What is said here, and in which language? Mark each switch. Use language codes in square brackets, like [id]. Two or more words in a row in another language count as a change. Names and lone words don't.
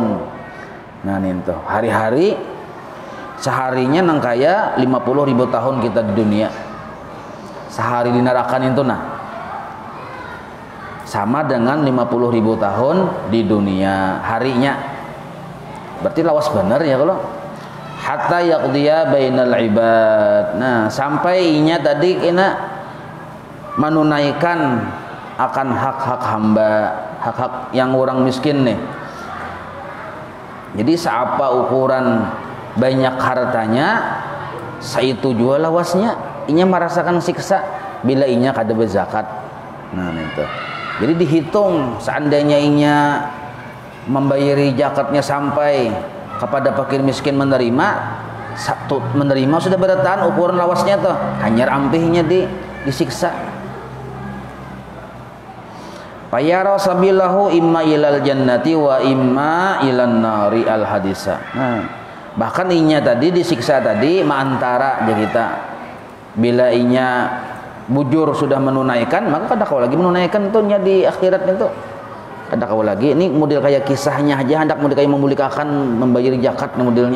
[bjn] Nah itu hari-hari seharinya nang kaya 50.000 tahun kita di dunia. Sehari di neraka itu nah sama dengan 50.000 tahun di dunia harinya. Berarti lawas bener ya kalau [ar] حتى يقضي بين العباد. [bjn] Nah sampai inya tadi kena menunaikan akan hak-hak hamba, hak-hak yang orang miskin nih. Jadi seapa ukuran banyak hartanya, saitu juga lawasnya inya merasakan siksa bila inya kada berzakat. Nah itu. Jadi dihitung seandainya inya membayari zakatnya sampai kepada fakir miskin menerima sudah bertahan ukuran lawasnya tuh hanya ampihnya disiksa. [ar] فيرى سبيله إما إلى الجنة وإما إلى النار الحديث. [bjn] Nah, bahkan inya tadi disiksa tadi antara aja kita. Bila inya bujur sudah menunaikan, maka kada kau lagi menunaikan tuh nya di akhirat itu. Kada kau lagi. Ini model kayak kisahnya aja, hendak model kayak memulikakan membayar zakat modelnya.